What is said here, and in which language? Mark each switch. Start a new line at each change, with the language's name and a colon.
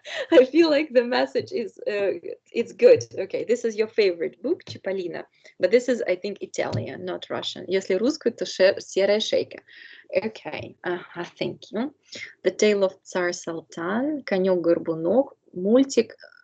English: I feel like the message is it's good. Okay, this is your favorite book, Чиполлино, but this is, I think, Italian, not Russian.
Russian: Если русскую, то серая шейка.
English: Okay, thank you. The Tale of Tsar Sultan, Конек-горбунок, мультик.